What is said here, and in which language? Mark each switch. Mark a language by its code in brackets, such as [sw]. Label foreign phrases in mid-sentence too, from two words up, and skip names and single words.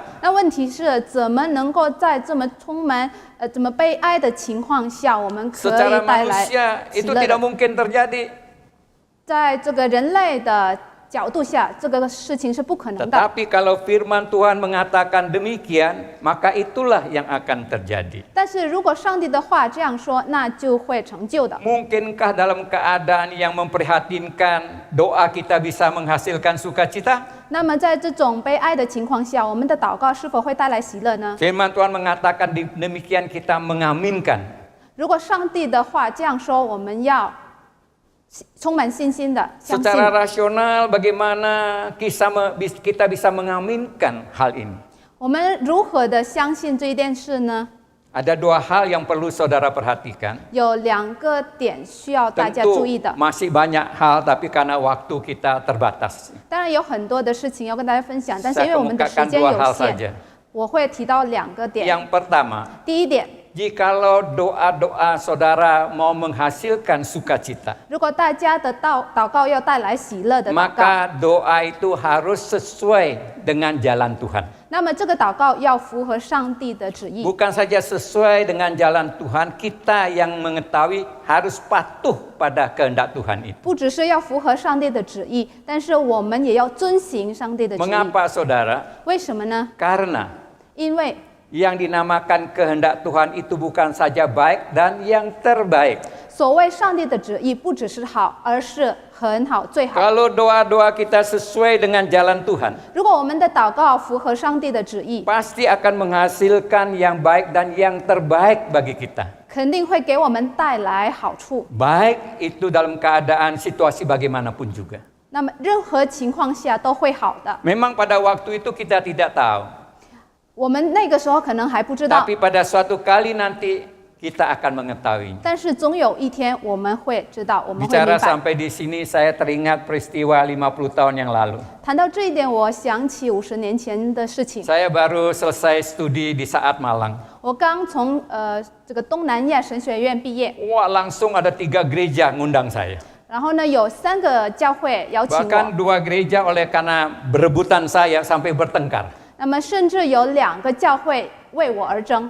[zh] 那问题是怎么能够在这么充满这么悲哀的情况下，我们可 [id] Secara [zh] 以带来 [id] manusia [zh] 喜 [id] itu [zh] 乐 [id] tidak [zh] 的？ [id] mungkin terjadi. [zh] 在这个人类的角度下，这个事情是不可能的。 [id] Tetapi kalau firman Tuhan mengatakan demikian, maka itulah yang akan terjadi. [zh] 但是如果上帝的话这样说，那就会成就的。 [id] Mungkinkah dalam keadaan yang memprihatinkan doa kita bisa menghasilkan sukacita? [zh] 那么在这种悲哀的情况下，我们的祷告是否会带来喜乐呢？ [id] Firman Tuhan mengatakan demikian kita mengaminkan. [zh] 如果上帝的话这样说，我们要充满信心的相信。 [id] Secara rasional bagaimana kita bisa mengaminkan hal ini? [zh] 我们如何的相信这一件事呢？ [id] Ada dua hal yang perlu saudara perhatikan. [zh] 有两个点需要大家 [id] Tentu [zh] 注意的。 [id] masih banyak hal, tapi karena waktu kita terbatas. [zh] 当然有很多的事情要跟大家分享，但是因 [id] Saya [zh] 为我们的时 [id] kemukakan [zh] 间 [id] dua [zh] 有 [id] hal [zh] 限， [id] saja. [zh] 我会提到两个点。 [id] Yang pertama, [zh] 第一点， [id] jikalau doa-doa saudara mau menghasilkan sukacita, [zh] 如果大家的祷告要带来喜乐的祷告， [id] maka doa itu harus sesuai dengan jalan Tuhan. [zh] 那么这个祷告要符合上帝的旨意。 [id] Bukan saja sesuai dengan jalan Tuhan, kita yang mengetahui harus patuh pada kehendak Tuhan itu. [zh] 不只是要符合上帝的旨意，但是我们也要遵行上帝的旨意。 [id] Mengapa saudara? [zh] 为什么呢？ [id] Karena [zh] 因为 [id] yang dinamakan kehendak Tuhan itu bukan saja baik dan yang terbaik. [zh] 所谓上帝的旨意，不只是好，而是很好、最好。 [id] Kalau doa-doa kita sesuai dengan jalan Tuhan, [zh] 如果我们的祷告符合上帝的旨意， [id] pasti akan menghasilkan yang baik dan yang terbaik bagi kita. [zh] 肯定会给我们带来好处。 [id] Baik itu dalam keadaan situasi bagaimanapun juga. [zh] 那么任何情况下都会好的。 [id] Memang pada waktu itu kita tidak tahu. [zh] 我们那个时候可能还不知道， [id] Tapi pada suatu kali nanti kita akan mengetahui. [zh] 但是总有一天我们会知道，我们会明 [id] Bicara [zh] 白。 [id] sampai di sini saya teringat peristiwa 50 tahun yang lalu. [zh] 谈到这一点，我想起50年前的事情。 [id] Saya baru selesai studi di Saat Malang. [zh] 我刚从这个东南亚神学院毕业， [id] Wah, langsung ada 3 gereja ngundang saya. [zh] 然后呢，有3个教会邀请 [id] Bahkan [zh] 我， [id] 2 gereja oleh karena berebutan saya sampai bertengkar. [zh] 那么甚至有2个教会为我而争。